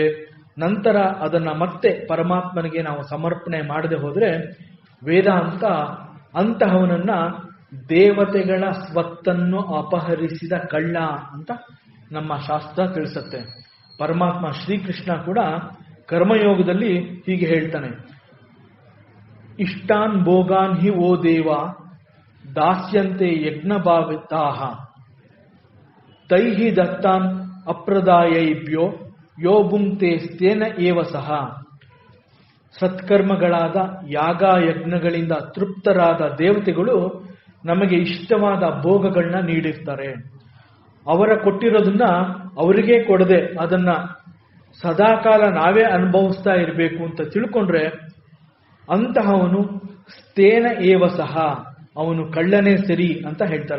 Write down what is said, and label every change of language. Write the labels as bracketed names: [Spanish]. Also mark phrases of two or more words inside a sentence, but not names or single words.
[Kannada] ನಂತರ ಅದನ್ನ ಮತ್ತೆ ಪರಮಾತ್ಮನಿಗೆ ನಾವು ಸಮರ್ಪಣೆ ಮಾಡದೆ ಹೋದ್ರೆ ವೇದಾಂತ ಅಂತಹವನನ್ನ ದೇವತೆಗಳ ಸ್ವತ್ತನ್ನು ಅಪಹರಿಸಿದ ಕಳ್ಳ ಅಂತ ನಮ್ಮ ಶಾಸ್ತ್ರ ತಿಳಿಸುತ್ತೆ. ಪರಮಾತ್ಮ ಶ್ರೀಕೃಷ್ಣ ಕೂಡ ಕರ್ಮಯೋಗದಲ್ಲಿ ಹೀಗೆ ಹೇಳ್ತಾನೆ, [Sanskrit] ಇಷ್ಟಾನ್ ಭೋಗಾನ್ ಹಿ ಓ ದೇವ ದಾಸ್ಯಂತೆ ಯಜ್ಞ ಭಾವಿತಾಹ ತೈಹಿ ದತ್ತಾನ್ ಅಪ್ರದಾಯೈಭ್ಯೋ ಯೋ ಭುಂಕ್ತೆ ಸ್ಥೇನ ಏವ ಸಹ. [Kannada] ಸತ್ಕರ್ಮಗಳಾದ ಯಾಗ ಯಜ್ಞಗಳಿಂದ ತೃಪ್ತರಾದ ದೇವತೆಗಳು ನಮಗೆ ಇಷ್ಟವಾದ ಭೋಗಗಳನ್ನ ನೀಡಿರ್ತಾರೆ. ಅವರ ಕೊಟ್ಟಿರೋದನ್ನ ಅವರಿಗೇ ಕೊಡದೆ ಅದನ್ನ ಸದಾಕಾಲ ನಾವೇ ಅನುಭವಿಸ್ತಾ ಇರಬೇಕು ಅಂತ ತಿಳ್ಕೊಂಡ್ರೆ ಅಂತಹವನು [Sanskrit] ಸ್ಥೇನ ಏವ ಸಹ, [Kannada] ಅವನು ಕಳ್ಳನೇ ಸರಿ ಅಂತ ಹೇಳ್ತಾರೆ.